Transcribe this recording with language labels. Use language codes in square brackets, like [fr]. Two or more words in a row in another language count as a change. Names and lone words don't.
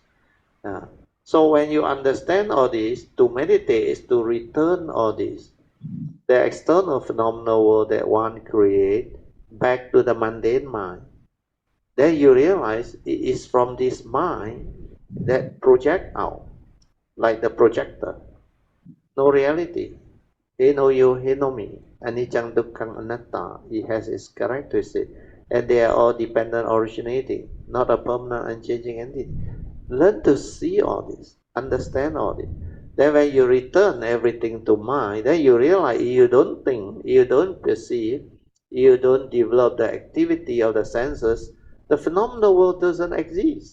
[en] Uh, so when you understand all this, to meditate is to return all this, the external phenomenal world that one create, back to the mundane mind. Then you realize it is from this mind that project out, like the projector. No reality. He know you, he know me. [pi] Anicca dukkha anatta. [en] He has its characteristic. And they are all dependent originating, not a permanent unchanging entity. Learn to see all this, understand all this. Then when you return everything to mind, then you realize you don't think, you don't perceive, you don't develop the activity of the senses, the phenomenal world doesn't exist.